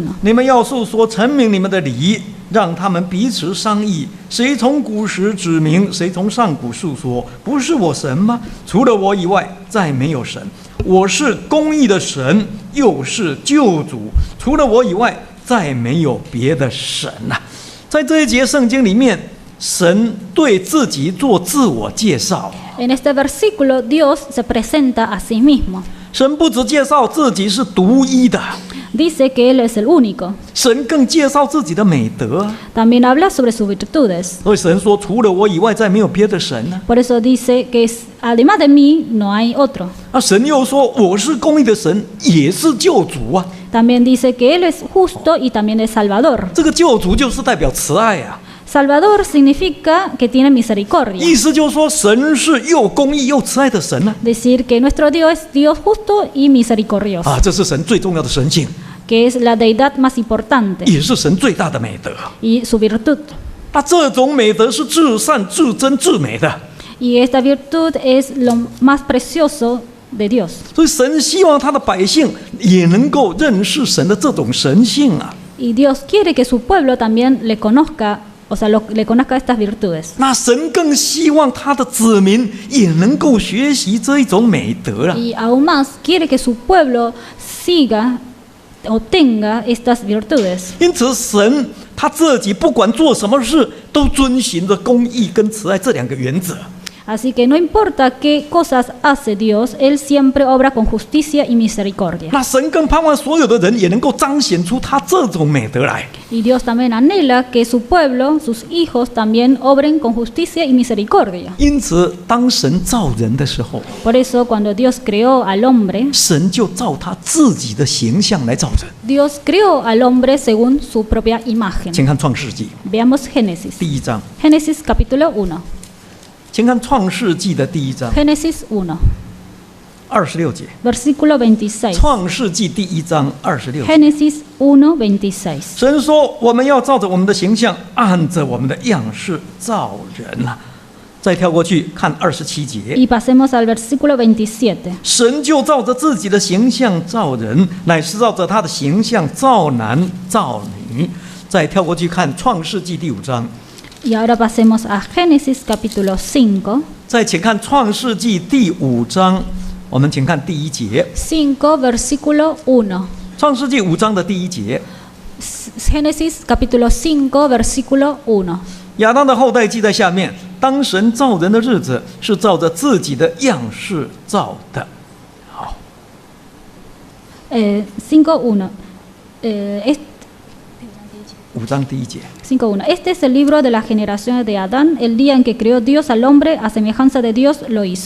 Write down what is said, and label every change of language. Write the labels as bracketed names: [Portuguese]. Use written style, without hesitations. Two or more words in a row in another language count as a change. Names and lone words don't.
[Chinese] 你们要述说陈明你们的理，让他们彼此商议，谁从古时指明，谁从上古述说，不是我神吗？除了我以外，再没有神。我是公义的神，又是救主，除了我以外，再没有别的神啊。在这一节圣经里面，神对自己做自我介绍。 [Spanish] En este versículo Dios se presenta a sí mismo. [Chinese] 神不只介绍自己是独一的， [Spanish] Dice que Él es el único. [Chinese] 神更介绍自己的美德。 [Spanish] También habla sobre sus virtudes. [Chinese] 所以神说，除了我以外，再没有别的神呢。 [Spanish] Por eso dice que además de mí no hay otro. [Chinese] 那神又说，我是公义的神，也是救主啊。 [Spanish] También dice que Él es justo y también es Salvador. [Chinese] 这个救主就是代表慈爱啊， [Spanish] Salvador significa que tiene misericordia. [Chinese] 意思就是说，神是又公义又慈爱的神呢。 [Spanish] Decir que nuestro Dios es Dios justo y misericordioso. [Chinese] 啊，这是神最重要的神性， [Spanish] Que es la deidad más importante [Chinese] 也是神最大的美德。 [Spanish] y su virtud. [Chinese] 那这种美德是至善、至真、至美的。 [Spanish] Y esta virtud es lo más precioso de Dios. [Chinese] 所以神希望他的百姓也能够认识神的这种神性啊。 [Spanish] Y Dios quiere que su pueblo también le conozca, o sea, le conozca estas virtudes. [Chinese] 那神更希望他的子民也能够学习这一种美德啊。 [Spanish] Y aún más quiere que su pueblo siga o tenga estas virtudes. [Chinese] 因此，神他自己不管做什么事，都遵循着公义跟慈爱这两个原则。 [Spanish] Así que no importa qué cosas hace Dios, Él siempre obra con justicia y misericordia. [Chinese] 那神更盼望所有的人也能够彰显出他这种美德来。 [Spanish] Y Dios también anhela que su pueblo, sus hijos, también obren con justicia y misericordia. [Chinese] 因此，当神造人的时候， [Spanish] Por eso, cuando Dios creó al hombre, [Chinese] 神就照他自己的形象来造人。 [Spanish] Dios creó al hombre según su propia imagen. [Chinese] 请看创世纪 [Spanish] Veamos Génesis. [Chinese] 第1章， [Spanish] Génesis capítulo 1. [Chinese] 请看创世纪的第1章 [Spanish] Génesis 1, [Chinese] 26节。 [Spanish] versículo 26. [Chinese] 创世纪第1章26节。 [Spanish] Génesis 1:26. [Chinese] 神说：“我们要照着我们的形象，按着我们的样式造人啊。” 再跳过去看27节， [Spanish] Y pasemos al versículo 27. [Chinese] 神就照着自己的形象造人，乃是照着他的形象造男造女。再跳过去看创世纪第5章， [Spanish] Y ahora pasemos a Génesis capítulo 5. [Chinese] 再请看创世纪第5章，我们请看第1节。 [Spanish] 5, versículo 1. [Chinese] 创世纪5章的第1节， [Spanish] Génesis capítulo 5, versículo 1. [Chinese] 亚当的后代记在下面。当神造人的日子，是照着自己的样式造的。好， 5:1. 5章第1节。 [Spanish] 5:1. Este es el libro de las generaciones de Adán. El día en que creó Dios al hombre, a semejanza de Dios lo hizo.